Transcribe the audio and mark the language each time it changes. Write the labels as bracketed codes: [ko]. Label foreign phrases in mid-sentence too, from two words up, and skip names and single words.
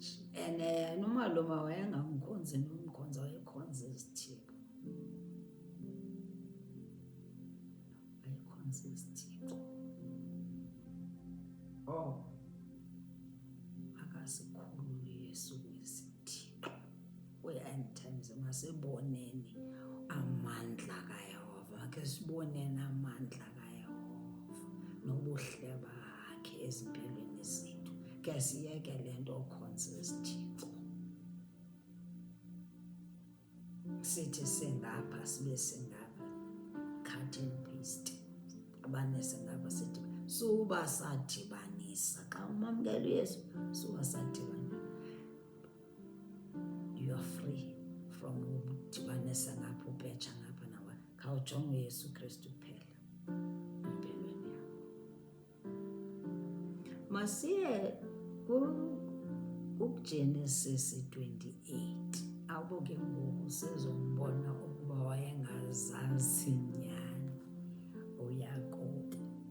[xh] And umalume wayengamkhonzi nomkhonza, wayekhonza izithixo. Wayekhonza izithixo. Akasikhulule Yesu kwizithixo. We-end times masiboneni amandla kaYehova, makhe siboneni amandla kaYehova nobuhle bakhe ezimpilweni zethu. Ke siyeke le nto okhonza izithixo. Sithi singapha sibe singapha, [en] cut and paste. [xh] Abane singapha sithi suba sadibanisa. Xa umamkela uYesu suba sadibanisa. [en] You are free from [xh] udibanisa ngapha, upetsha ngapha nawa. Khawujonge uYesu Kristu kuphela empilweni yakho. Masiye kuGenesis 28. Abo ke ngoku sizombona ukuba wayengazazi nyani uYakobi.